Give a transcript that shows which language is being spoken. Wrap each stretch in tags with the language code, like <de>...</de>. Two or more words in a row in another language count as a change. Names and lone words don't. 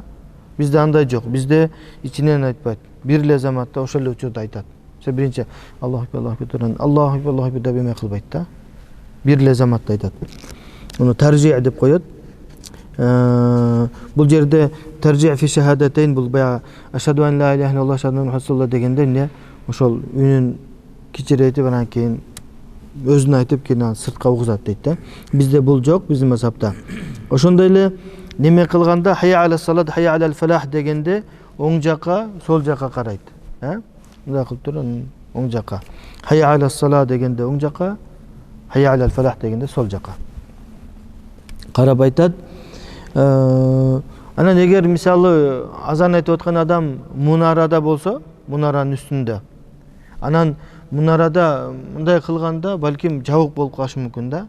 <ky>Бизде андай жок. Бизде ичинен айтпайт. Бир эле заматта ошол эле учурда айтат. Биринчи</ky> <ar>الله أكبر، الله أكبر</ar> <ky>деп эме кылбайт да. Бир эле заматта айтат. Муну таржи деп коет. Бул жерде</ky> <ar>ترجيع في الشهادتين</ar> <ky>бул баягы</ky> <ar>أشهد أن لا إله إلا الله أشهد أن رسول الله</ar> <ky>дегенде эмне? Ошол үнүн кичирейтип анан кийин өзүн айтып кийин сыртка угузат дейт да. Бизде бул жок, биздин мазхабта. Ошондой эле неме кылганда</ky> <ar>حي على الصلاة، حي على الفلاح</ar> <ky>дегенде оң жака, сол жака карайт. Мындай кылып туруп оң жака.</ky> <ar>حي على الصلاة</ar> <ky>дегенде оң жака,</ky> <ar>حي على الفلاح</ar> <ky>дегенде сол жака. Карап айтат. Анан эгер мисалы азан айтып аткан адам мунарада болсо, мунаранын үстүндө. Анан мунарада мындай кылганда балким жабык болуп калышы мүмкүн да.</ky>